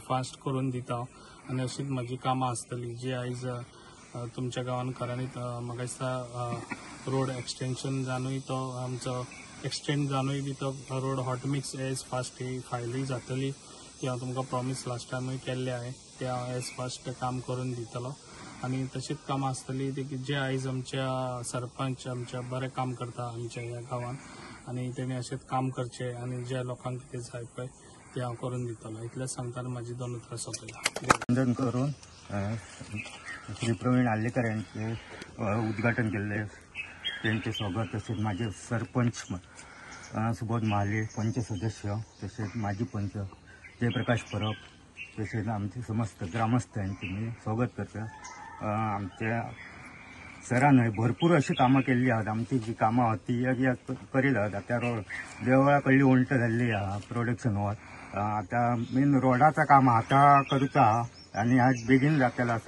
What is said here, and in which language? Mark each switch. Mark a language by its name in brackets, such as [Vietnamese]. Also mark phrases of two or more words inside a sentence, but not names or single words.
[Konkani] फास्ट करून दिता आणि अशीच म्हजी कामां आसतली जी आयज तुमच्या गांवान खऱ्यांनीच म्हाका दिसता [English] road extension [Konkani] जावनूय तो आमचो एक्सटेंड जावनूय बी तो [English] road hot mix as fast [Konkani] ही फायलूय जातली ती हांव तुमकां [English] promise last [Konkani] टायमूय केल्ले आहे ते हांव [English] as fast [Konkani] काम करून दितलो आणि तशीच कामां आसतली ती जे आयज आमच्या सरपंच आमच्या बरें काम करता आमच्या ह्या गांवान आणि तेणी अशेंच काम करचें आणि ज्या लोकांक कितें जाय पळय ते हांव करून दितलो। इतलेंच सांगताना म्हाजी 2 उतरां सोंपयता। [Marathi] वंदन करून श्री प्रवीण आल्लेकर यांचे उद्घाटन केले, त्यांचे स्वागत। तसेच माझे सरपंच सुबोध महाले, पंच सदस्य, तसेच माजी पंच जयप्रकाश परब, तसेच आमचे समस्त ग्रामस्थ यांचे मी स्वागत करता। [Konkani] आमच्या सरान भरपूर अशी कामां केल्ली आहात। आमची जी कामां आहात ती करीत आहात। आता देवळा कडली उंट जाल्ली आहा प्रोडक्शन वर, आता मेन रोडाचं काम आता करता आणि आज बेगीन जातलें आसा।